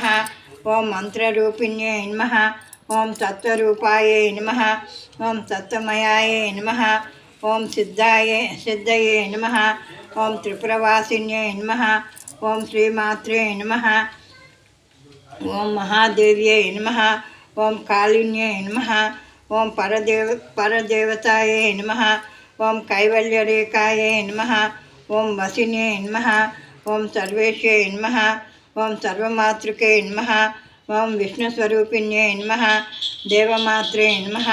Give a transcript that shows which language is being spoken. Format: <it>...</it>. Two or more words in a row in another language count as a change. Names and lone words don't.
<sa>ओम मंत्ररूपिण्यै नमः। ओम तत्वरूपायै नमः। ओम तत्वमयायै नमः। ओम सिद्धये नमः। ओम त्रिपुरवासिन्यै नमः। ओम श्रीमात्रे नमः। ఓం మహాదేవ్యై నమః. ఓం కాళిన్యై నమః. ఓం పరదేవతాయై నమః. ఓం కైవల్యరేకాయై నమః. ఓం వసిన్యై నమః. ఓం సర్వేశ్యై నమః. ఓం సర్వమాతృకే నమః. ఓం విష్ణుస్వరూపిణ్యై నమః. దేవమాత్రే నమః.</sa>